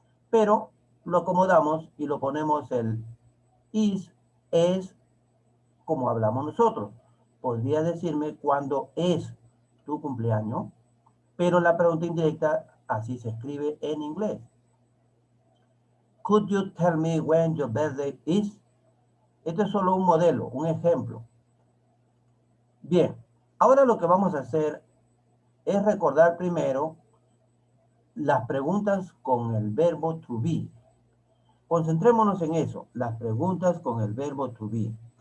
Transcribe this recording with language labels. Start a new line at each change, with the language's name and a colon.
Spanish: Pero lo acomodamos y lo ponemos el is, es como hablamos nosotros. ¿Podrías decirme cuándo es tu cumpleaños? Pero la pregunta indirecta así se escribe en inglés.
English: Could you tell me when your birthday is?
Spanish: Este es solo un modelo, un ejemplo. Bien, ahora lo que vamos a hacer es recordar primero las preguntas con el verbo to be. Concentrémonos en eso, las preguntas con el verbo to be.